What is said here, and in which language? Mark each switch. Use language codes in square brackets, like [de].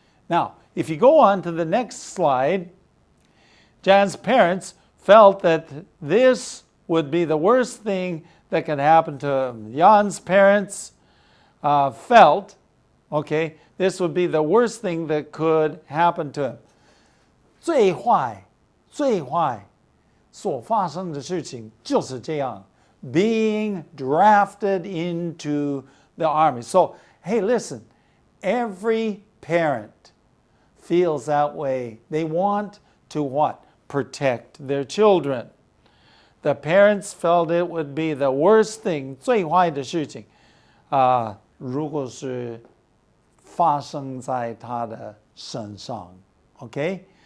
[en] Now, if you go on to the next slide, Jan's parents felt that this would be the worst thing that could happen to him. Jan's parents felt, okay, this would be the worst thing that could happen to him. [zh] 最坏所发生的事情就是这样 [en] being drafted into the army. So, hey, listen, every parent feels that way. They want to what? Protect their children. The parents felt it would be the worst thing, [zh] 最坏的事情如果是发生在他的身上 [en] Okay?